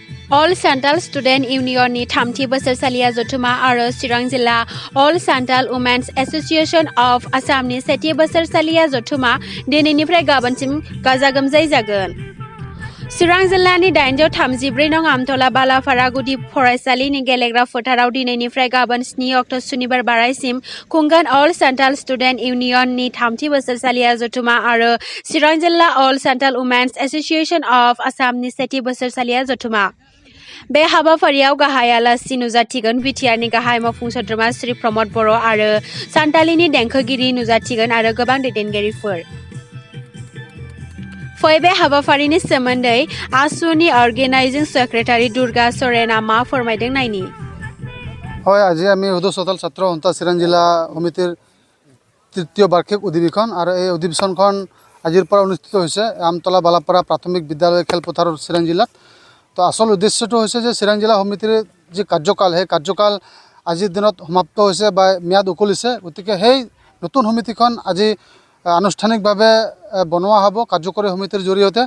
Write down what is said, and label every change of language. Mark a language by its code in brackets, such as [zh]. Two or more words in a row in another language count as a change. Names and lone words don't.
[brx] All Santal Student Union ni Thamti Bosorsaliya Jotuma aro Chirang Jilla All Santal Women's Association of Assam ni Seti Bosorsaliya Jotuma dinenifrai gabansim gaja gomjai jagoन। Chirang Jillani 834 नं आमतला बालाफारा गुदि फरायसालिनि गेलेग्रा फोथाराव दिनैनिफ्राय गाबोन 7 अक्ट' सुनिबार बारायसिम खुंगोन अल सान्थाल स्टुडेन्ट इउनियननि 3थि बोसोरसालिया जथुमा आरो चिरां जिल्ला अल सान्थाल वुमेन्स एसोसिएशन अफ आसामनि 7थि बोसोरसालिया जथुमा। बे हाबाफारियाव गाहाय आलासि नुजाथिगोन बिटिआरनि गाहाय मावफुं सोद्रोमा श्री प्रमद बर' आरो सान्थालिनि देंखोगिरि नुजाथिगोन आरो गोबां दैदेनगिरिफोर। फै बे हाबाफारिनि सोमोन्दै आसुनि [en] organizing secretary [brx] दुर्गा सरेना मा फोरमायदों नायनि। [as] হয় আজি আমি হুদু সাঁওতাল ছাত্র সন্থা চিৰাং জিলা সমিতিৰ তৃতীয় বাৰ্ষিক অধিৱেশন আৰু এই অধিৱেশনখন আজিৰ পৰা অনুষ্ঠিত হৈছে আমতলা বালাপাৰা প্ৰাথমিক বিদ্যালয় খেলপথাৰৰ চিৰাং জিলাত। তো আসল উদ্দেশ্যটো হৈছে যে চিৰাং জিলা সমিতিৰ যি কাৰ্যকাল সেই কাৰ্যকাল আজিৰ দিনত সমাপ্ত হৈছে বা ম্যাদ উকলিছে, গতিকে সেই নতুন সমিতিখন আজি আনুষ্ঠানিকভাৱে বনোৱা হ'ব কাৰ্যকৰী সমিতিৰ জৰিয়তে।